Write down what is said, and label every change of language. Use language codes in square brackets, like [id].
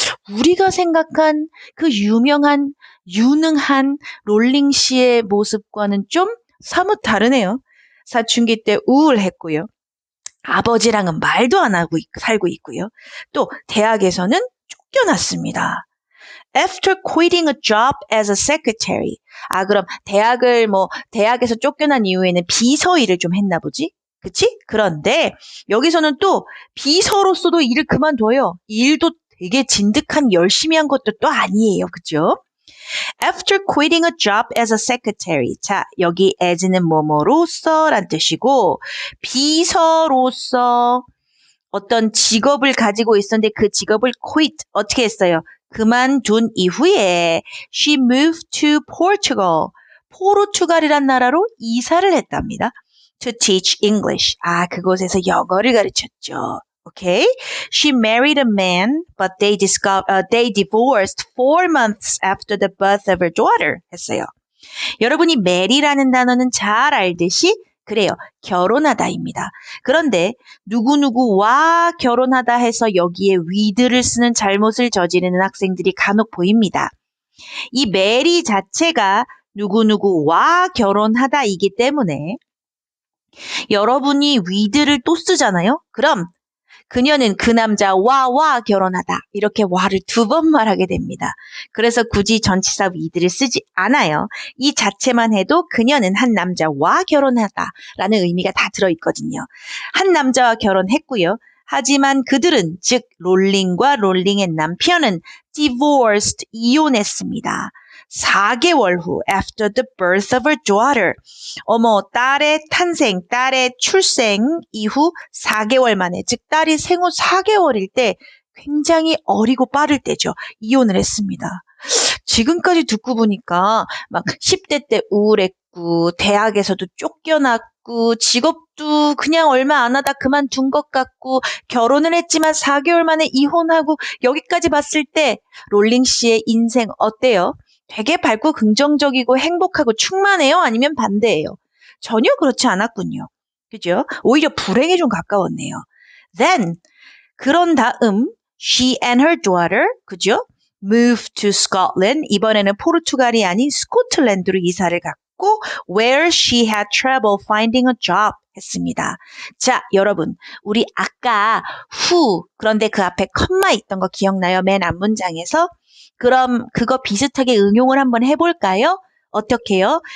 [ko] 우리가 생각한 그 유명한 유능한 롤링 씨의 모습과는 좀 사뭇 다르네요. 사춘기 때 우울했고요. 아버지랑은 말도 안 하고 살고 있고요. 또 대학에서는 쫓겨났습니다. [en] After quitting a job as a secretary. [ko] 그럼 대학에서 쫓겨난 이후에는 비서 일을 좀 했나 보지? 그치? 그런데 여기서는 또 비서로서도 일을 그만둬요. 일도 되게 진득한 열심히 한 것도 또 아니에요. 그죠? [en] After quitting a job as a secretary. [ko] 자, 여기 as는 뭐뭐로서 란 뜻이고 비서로서 어떤 직업을 가지고 있었는데 그 직업을 quit 어떻게 했어요? 그만둔 이후에 [en] she moved to Portugal. [ko] 포르투갈이란 나라로 이사를 했답니다. [en] To teach English. [ko] 그곳에서 영어를 가르쳤죠. [en] Okay? She married a man, but they divorced 4 months after the birth of her daughter. [ko] 했어요. 여러분이 marry라는 단어는 잘 알듯이 그래요. 결혼하다입니다. 그런데 누구누구와 결혼하다 해서 여기에 with를 쓰는 잘못을 저지르는 학생들이 간혹 보입니다. 이 marry 자체가 누구누구와 결혼하다이기 때문에 여러분이 with를 또 쓰잖아요. 그럼 그녀는 그 남자와 결혼하다. 이렇게 와를 2번 말하게 됩니다. 그래서 굳이 전치사 with를 쓰지 않아요. 이 자체만 해도 그녀는 한 남자와 결혼하다라는 의미가 다 들어있거든요. 한 남자와 결혼했고요. 하지만 그들은 즉 롤링과 롤링의 남편은 divorced, 이혼했습니다. 4개월 후 [en] after the birth of her daughter. [ko] 딸의 탄생, 딸의 출생 이후 4개월 만에 즉 딸이 생후 4개월일 때 굉장히 어리고 빠를 때죠. 이혼을 했습니다. 지금까지 듣고 보니까 막 10대 때 우울했고 대학에서도 쫓겨났고 직업도 그냥 얼마 안 하다 그만둔 것 같고 결혼을 했지만 4개월 만에 이혼하고 여기까지 봤을 때 롤링 씨의 인생 어때요? 되게 밝고 긍정적이고 행복하고 충만해요? 아니면 반대예요? 전혀 그렇지 않았군요. 그죠? 오히려 불행에 좀 가까웠네요. [en] Then, [ko] 그런 다음 [en] she and her daughter, [ko] 그죠? [en] moved to Scotland. [ko] 이번에는 포르투갈이 아닌 스코틀랜드로 이사를 갔고 [en] where she had trouble finding a job [ko] 했습니다. 자, 여러분, 우리 아까 who, 그런데 그 앞에 컴마 있던 거 기억나요? 맨 앞문장에서? 그럼 그거 비슷하게 응용을 한번 해볼까요? 어떻게 해요?